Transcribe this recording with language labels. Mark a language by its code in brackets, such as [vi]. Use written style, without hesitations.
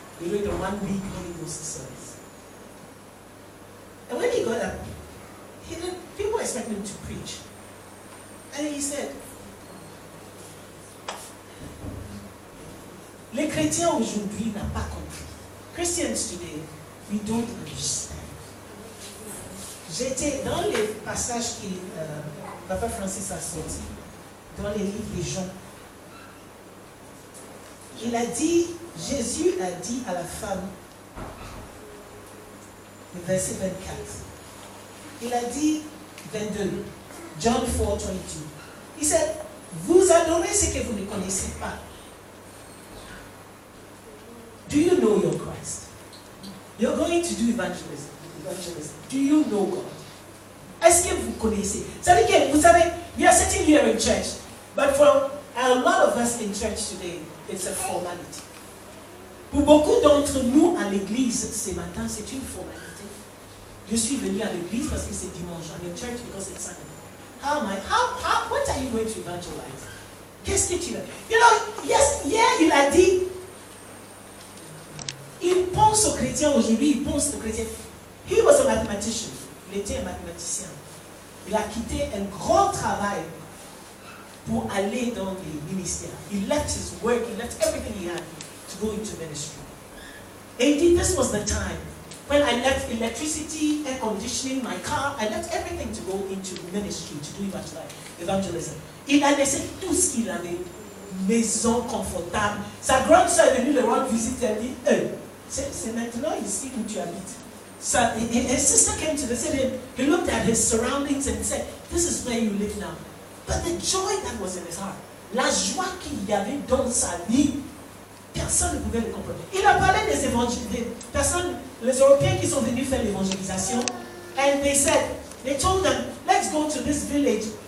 [en] We read the 1 week Holy Ghost service. And when he got up, people expected him to preach. And he said, [fr] les chrétiens aujourd'hui n'ont pas compris. [en] Christians today, we don't understand. [fr] J'étais dans les passages que Papa Francis a sortis, dans les livres des gens. Il a dit, Jésus a dit à la femme, le verset 24, il a dit 22, John 4:22. Il dit, vous adorez ce que vous ne connaissez pas. [en] Do you know your Christ? You're going to do evangelism. Do you know God? [fr] Est-ce que vous connaissez? Ça veut dire que, vous savez, [en] we are sitting here in church, but for a lot of us in church today, it's a formality. [fr] Pour beaucoup d'entre nous à l'église ce matin, c'est une formalité. Je suis venu à l'église parce que c'est dimanche. [en] I'm in church because it's Sunday. What are you going to evangelize? [fr] Qu'est-ce que tu veux? [en] You know, yes, [fr] hier il a dit, il pense aux chrétiens aujourd'hui, il pense aux chrétiens. [en] He was a mathematician. [fr] Il était un mathématicien. Il a quitté un grand travail pour aller dans les ministères. [en] He left his work, he left everything he had to go into ministry. And this was the time when I left electricity, air conditioning, my car, I left everything to go into ministry, to do evangelism. [fr] Il a laissé tout ce qu'il avait, maison confortable. Sa grande soeur est venue le rendre visite, elle dit, c'est maintenant ici où tu habites. [en] So his sister came to the city, he looked at his surroundings and said, this is where you live now. But the joy that was in his heart, [fr] la joie qu'il y avait dans sa vie, personne ne pouvait le comprendre. Il a parlé des personnes, les Européens qui sont venus faire l'évangélisation, [en] and they said, they told them, let's go to this village.